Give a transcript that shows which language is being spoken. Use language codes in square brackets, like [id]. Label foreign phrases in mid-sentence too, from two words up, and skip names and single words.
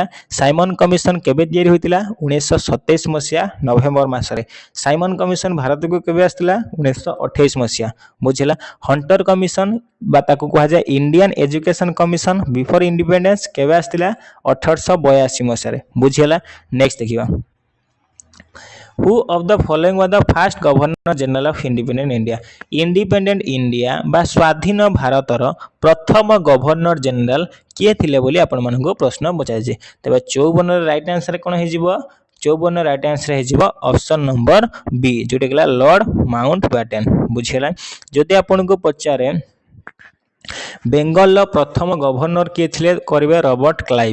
[or] ସାଇମନ କମିଶନ କେବେ ତିଆରି ହୋଇଥିଲା 1927 ମସିହା ନଭେମ୍ବର ମାସରେ। ସାଇମନ କମିଶନ ଭାରତକୁ କେବେ ଆସିଥିଲା 1928 ମସିହା। ବୁଝିଲା। ହଣ୍ଟର କମିଶନ ବା ତାକୁ କୁହାଯାଏ ଇଣ୍ଡିଆନ ଏଜୁକେସନ କମିଶନ [en] before independence [or] କେବେ ଆସିଥିଲା 1882 ମସିହାରେ। ବୁଝିଲା। ନେକ୍ସଟ ଦେଖିବା [en] Who of the following was the first Governor General of Independent India? Independent India [or] ବା ସ୍ୱାଧୀନ ଭାରତର ପ୍ରଥମ ଗଭର୍ଣ୍ଣର ଜେନେରାଲ କିଏ ଥିଲେ ବୋଲି ଆପଣମାନଙ୍କୁ ପ୍ରଶ୍ନ ପଚାରିଛି। ତେବେ 54ର [en] right answer [or] କ'ଣ ହେଇଯିବ 54 [en] right answer [or] ହେଇଯିବ [en] option number B [or] ଯୋଉଟା ହେଲା ଲର୍ଡ ମାଉଣ୍ଟ ବ୍ୟାଟେନ। ବୁଝିଲା। ଯଦି ଆପଣଙ୍କୁ ପଚାରେ ବେଙ୍ଗଲର ପ୍ରଥମ ଗଭର୍ଣ୍ଣର କିଏ ଥିଲେ କରିବେ ରବର୍ଟ କ୍ଲାଇଭ।